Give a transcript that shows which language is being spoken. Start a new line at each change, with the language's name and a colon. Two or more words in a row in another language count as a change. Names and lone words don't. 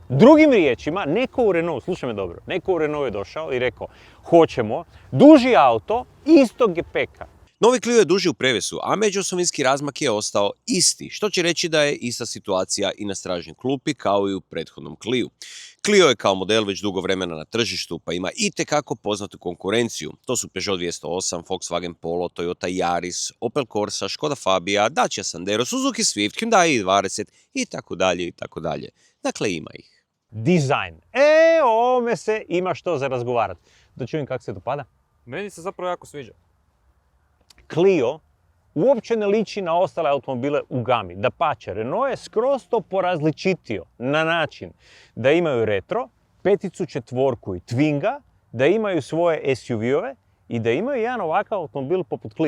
Croatian: Drugim riječima, neko u Renault, slušaj me dobro, neko u Renault je došao i rekao hoćemo duži auto istog gepeka. Novi Clio je duži u prevesu, a međuosovinski razmak je ostao isti, što će reći da je ista situacija i na stražnjoj klupi kao i u prethodnom Cliu. Clio je kao model već dugo vremena na tržištu, pa ima itekako poznatu konkurenciju. To su Peugeot 208, Volkswagen Polo, Toyota Yaris, Opel Corsa, Škoda Fabia, Dacia Sandero, Suzuki Swift, Hyundai i20 itd. Dakle, ima ih. Dizajn. O ovome se ima što za razgovarati. Da čujem kako se dopada. Meni se zapravo jako sviđa. Clio uopće ne liči na ostale automobile u gami. Dapače, Renault je skroz to porazličitio na način da imaju retro, peticu, četvorku i Twinga, da imaju svoje SUV-ove i da imaju jedan ovakav automobil poput Clio.